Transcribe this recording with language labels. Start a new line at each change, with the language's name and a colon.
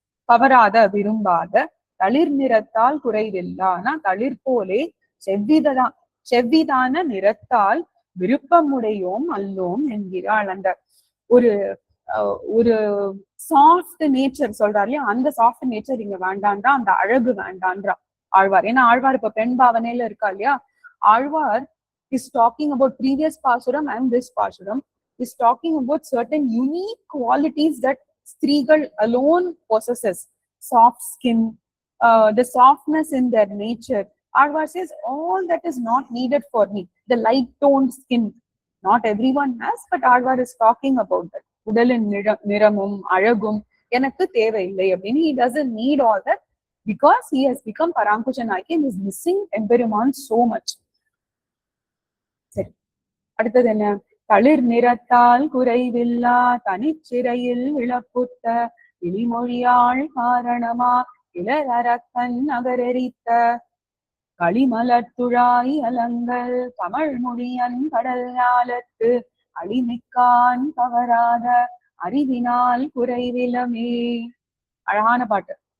Tamil: பவராத விரும்பாத தளிர் நிறத்தால் குறைவில்லானா தளிர் போலே செவ்விதான நிறத்தால் விருப்பமுடையோம் அல்லோம் என்கிறாள். அந்த ஒரு
English: soft nature
Tamil: சொல்றாரு இல்லையா? அந்த
English: soft nature
Tamil: இங்க வேண்டான்றா, அந்த அழகு வேண்டான்றா ஆழ்வார். ஏன்னா ஆழ்வார் இப்ப பெண் பாவனையில இருக்கா இல்லையா?
English: Alvar is talking about previous Pasuram and this Pasuram, is talking about certain unique qualities that Strigal alone possesses. Soft skin, the softness in their nature. Alvar says, all that is not needed for me. The light toned skin, not everyone has, but Alvar is talking about that.
Tamil: Udalin niramum, alagum, enakku thevai அப்படின்னு.
English: He doesn't need all that because he has become Paramkuchanaki and is missing Emperuman so much.
Tamil: சரி, அடுத்தது என்ன? தளிர் நிறத்தால் குறைவில்லா தனிச்சிறையில் விளப்புத்த இளிமொழியாள் காரணமா இளரக்கன் நகரெரித்த களிமலத்துழாய் அலங்கள் கமழ் மொழியன் கடல் ஞாலத்து அழிமிக்கான் கவராத அறிவினால் குறைவிலமே. அழகான பாட்டு.